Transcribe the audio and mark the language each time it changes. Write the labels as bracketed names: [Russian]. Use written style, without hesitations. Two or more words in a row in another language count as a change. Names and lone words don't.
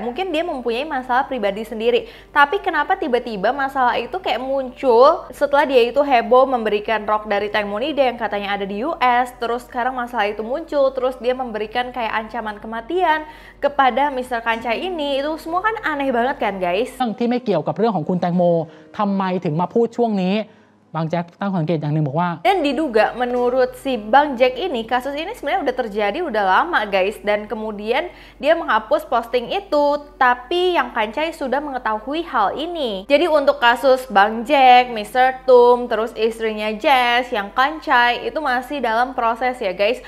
[Indonesian] Mungkin dia mempunyai masalah pribadi sendiri. Tapi kenapa tiba-tiba masalah itu kayak muncul setelah dia itu heboh memberikan rok dari Teng Monida yang katanya ada di US. Terus sekarang masalah itu muncul, terus dia memberikan kayak ancaman kematian kepada Mr. Kancai ini. Itu semua kan aneh banget kan guys. [Thai] ที่ไม่เกี่ยวกับเรื่องของคุณแตงโมทำไมถึงมาพูดช่วงนี้ Bang Jackตั้งสังเกตอย่างหนึ่งบอกว่า [Indonesian] dan diduga menurut si Bang Jack ini kasus ini sebenarnya udah terjadi udah lama guys, dan kemudian dia menghapus posting itu tapi yang Kancai sudah mengetahui hal ini. Jadi untuk kasus Bang Jack, Mr. Tum, terus istrinya Jess, yang Kancai itu masih dalam proses ya guys.